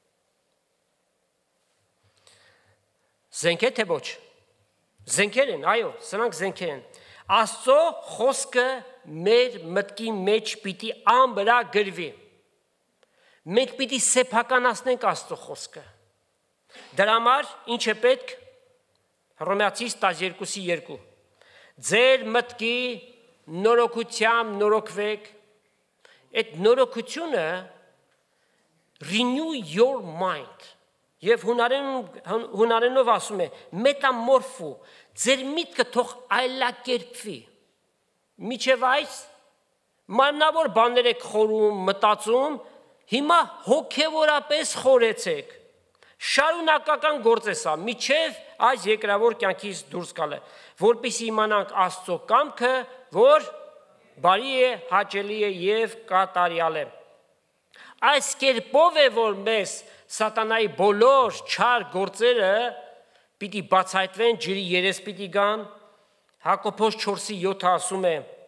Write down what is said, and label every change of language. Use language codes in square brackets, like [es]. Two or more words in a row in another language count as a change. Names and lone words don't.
[hy] Զենքեր թե ոչ։ Զենքեր են, այո, սրանք զենքեր են։ Աստծո խոսքը մեր մտքի մեջ պիտի ամրագրվի։ Մենք պիտի սեփականացնենք Աստծո խոսքը։ Դրա համար ինչ է պետք։ Հռոմեացիս 12:2 Ձեր մտքի նորոգությամբ նորոգվեք։ Այդ նորոգությունը [en] renew your mind։ [hy] Եվ հունարենով ասում է մետամորֆու, ձեր միտքը թող այլակերպվի։ Միջև այս մարմնավոր բաներ եք խորում, մտածում, հիմա հոգևորապես խորեցեք։ Շարունակական գործ է սա, միջև այս երկրավոր կյանքից դուրս գալը, որպեսզի իմանանք Աստծո կամքը, որ բարի է, հաճելի է և կատարյալ է։ Այս կերպով է, որ մեզ սատանայի բոլոր չար գործերը պիտի բացահայտվեն, ջրի երես պիտի գան։ Հակոբոս 4:7 ասում է.